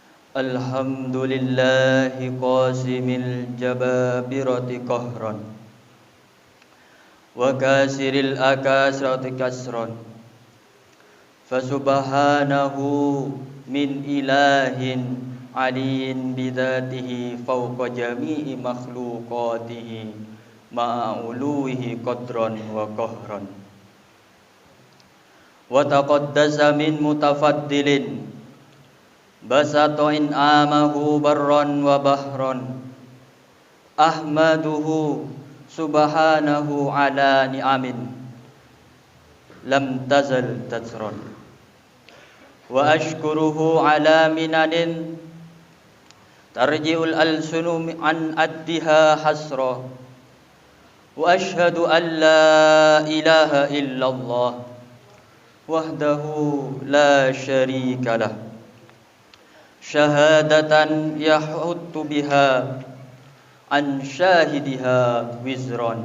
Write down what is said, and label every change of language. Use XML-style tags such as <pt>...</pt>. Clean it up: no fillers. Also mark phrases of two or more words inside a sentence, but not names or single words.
<ar>الحمد لله قاصم الجبابرة قهرا وكاسر الأكاسرة كسرا. فسبحانه من إله علي بذاته فوق جميع مخلوقاته معلوه قدرا وقهرا. وتقدس من متفضل بسط إنعامه برا وبحرا. أحمده سبحانه على نعم لم تزل تترى. وأشكره على منن ترجع الألسن عن عدها حسرى. وأشهد أن لا إله إلا الله وحده لا شريك له شهادة يحط بها عن شاهدها وزرا.</ar>